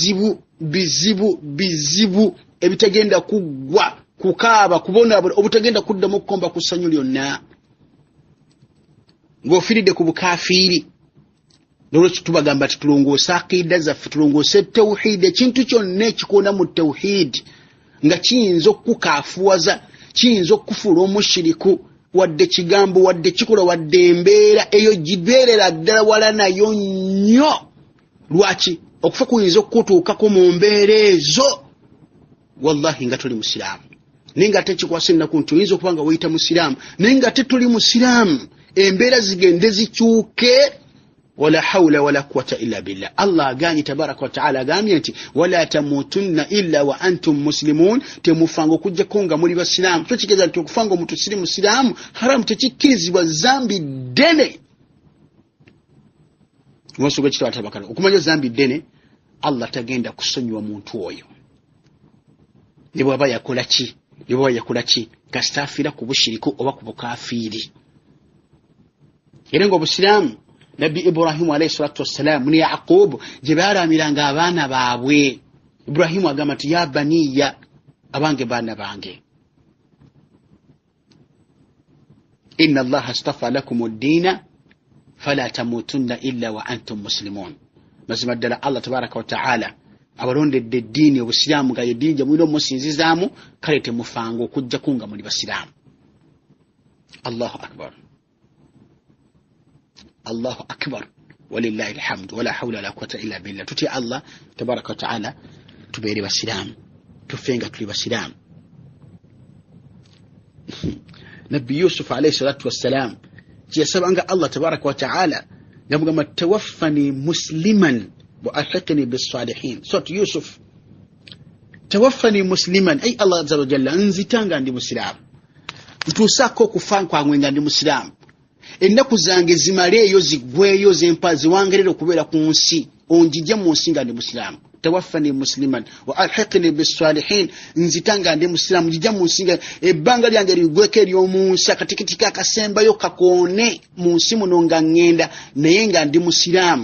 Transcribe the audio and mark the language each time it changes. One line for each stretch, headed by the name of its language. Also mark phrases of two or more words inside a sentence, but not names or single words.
Ganda: bizibu ebitagenda kuggwa kukaaba kubonaabona obutagenda kuddamu okukomba ku ssanyu lyonna ng'ofiiridde ku bukafiiri n'olwekyo tubagamba ati tulongoose aqiida zaffe tulongoose tawhidi ekintu kyonna ekikoona mu tawhidi nga kiyinza okukukaafuwaza kiyinza okufuula omushiriku wadde kigambo wadde kikola wadde embeera eyo gibeerera ddala wala nayo nnyo. Lwaki? Okufa kuyinza okutuukako mu mbeera ezo wallahi nga tuli musiraamu naye nga ate kikwasa ennaku nti oyinza okuba nga weyita musiraamu naye nga ate tuli musiraamu embeera zigende zikyuke.
Arabic: ولا حول ولا قوة إلا بالله.
Ganda: Allah aganye
Arabic: تبارك وتعالى
Ganda: agambye nti
Arabic: ولا تموتن إلا وأنتم مسلمون,
Ganda: temufanga okujjako nga muli basiraamu. Kyo kigeza nti okufanga omuntu siri musiraamu haramu, tekikkirizibwa, zambi ddene. Mwasoga kitwa tabakala okumanya zambi ddene. Allah tagenda kusonyiwa muntu oyo ne bwaba yakola ki, ne bwaba yakola ki, kasitafira ku bushiriku oba ku bukafiiri. Era ng'obusiraamu Nabbi Ibrahimu
Arabic: عليه الصلاة والسلام
Ganda: ni Yaqub gye baalamiranga abaana baabwe. Ibrahimu agamba nti
Arabic: يا بني,
Ganda: abange baana bange,
Arabic: إن الله اصطفى لكم الدين فلا تموتن إلا وأنتم مسلمون.
Ganda: Mazima ddala Allah
Arabic: تبارك وتعالى
Ganda: abalondedde eddiini obusiraamu nga yeddiini gye mulina omusinzizaamu, kale temufanga okujjako nga muli basiraamu.
Arabic: الله أكبر، الله أكبر، ولله الحمد، ولا حول ولا قوة إلا بالله.
Ganda: Tuti Allah
Arabic: تبارك وتعالى
Ganda: tubeere basiraamu, tufenga tuli basiraamu. Nabbi Yusuf
Arabic: عليه الصلاة والسلام
Ganda: yasabanga Allah
Arabic: تبارك وتعالى
Ganda: yamugamba
Arabic: توفني مسلما وألحقني بالصالحين.
Ganda: So Yusuf,
Arabic: توفني مسلما,
Ganda: ay Allah
Arabic: عز وجل
Ganda: nzitanga ndi musiraamu, ntusako kufa kwangwe nga ndi musiraamu, ennaku zange zimaleeyo ziggweyo zempazi wangerera okubeera ku nsi, onjija mu nsi nga ndi musiraamu.
Arabic: توفني مسلما وألحقني بالصالحين,
Ganda: nzitanga ndi musiraamu, njija mu nsi nga ebbanga lyange ligweko ery'omu nsi, akatikitika akasembayo kakoone mu nsi muno nga ngenda naye nga ndi musiraamu.